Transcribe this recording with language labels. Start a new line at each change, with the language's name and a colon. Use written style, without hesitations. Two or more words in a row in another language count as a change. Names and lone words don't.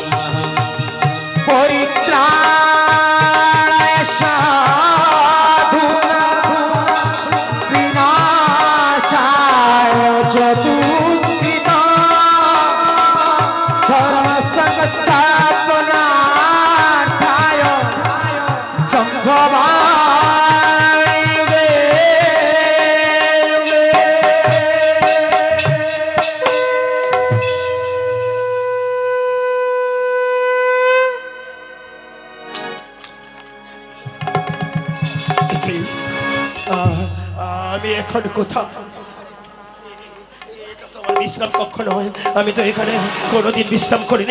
Sanskrit: परित्राणाय साधूनां विनाशाय च दुष्कृतां धर्मसंस्थापनार्थाय सम्भवामि युगे युगे।
Bangla: আমি এখন কোথাও বিশ্রাম কক্ষ নয়, আমি তো এখানে কোনোদিন বিশ্রাম করিনি।